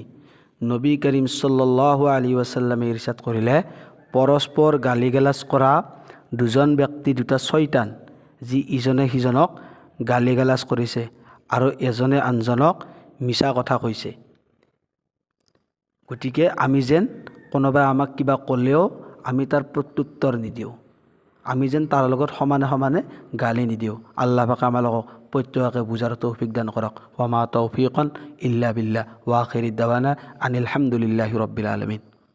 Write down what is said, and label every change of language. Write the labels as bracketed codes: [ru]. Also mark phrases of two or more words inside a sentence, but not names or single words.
[as] নবী কৰীম [ar] صلى الله عليه وسلم [as] ইৰশাদ কৰিলে, পৰস্পৰ গালিগালাজ কৰা দুজন ব্যক্তি দুটা শয়তান, যি ইজনে সিজনক গালিগালাজ কৰিছে আৰু এজনে আনজনক মিছা কথা কৈছে। গতিকে আমি যেন কোনোবাই আমাক কিবা ক'লেও আমি তাৰ প্ৰত্যুত্তৰ নিদিওঁ, আমি যেন তাৰ লগত সমানে সমানে গালি নিদিওঁ। আল্লাহ পাকে আমালোকক প্ৰত্যেককে বুজাৰ তৌফিক দান কৰক। [ar] وما توفيقي إلا بالله وآخر دعوانا أن الحمد لله رب العالمين.